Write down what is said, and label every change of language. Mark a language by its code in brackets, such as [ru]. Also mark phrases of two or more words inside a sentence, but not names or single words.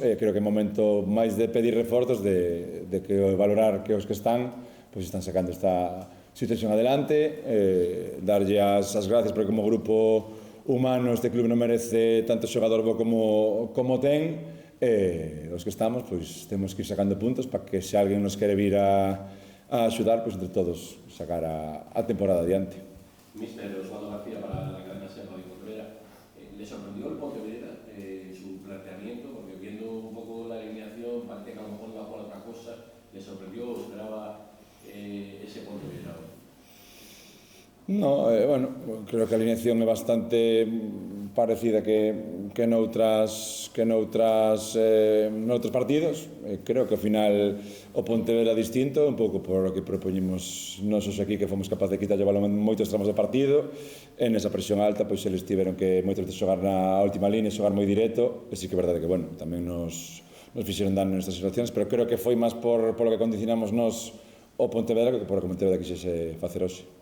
[gl] Creo que é momento máis de pedir reforzos, de que valorar que os que están pois están sacando esta situación adelante, darlle as gracias porque como grupo humano este club non merece tanto xogador bo como ten. Os que estamos, pois temos que ir sacando puntos para que se alguén nos quere vir a axudar, pois entre todos sacar a temporada adiante. [es] Mister Osvaldo García para la cadena SER Radio Pontevedra, ¿le sorprendió el Pontevedra su planteamiento? Porque viendo un poco la alineación parece que a lo mejor iba por otra cosa. ¿Le sorprendió o esperaba ese Pontevedra? [gl] No, bueno, creo que a alineación é bastante parecida que noutros partidos. Creo que ao final o Pontevedra é distinto, un pouco por o que propoñimos nosos aquí, que fomos capaces de quitarlle o balón en moitos tramos de partido, e nesa presión alta, pois eles tiveron que moitas veces xogar na última línea, xogar moi directo, e sí que é verdade que, bueno, tamén nos fixeron dano nestas situacións, pero creo que foi máis [es] por lo que [gl] condicionamos nos o Pontevedra que por o que o Pontevedra quixese facer hoxe.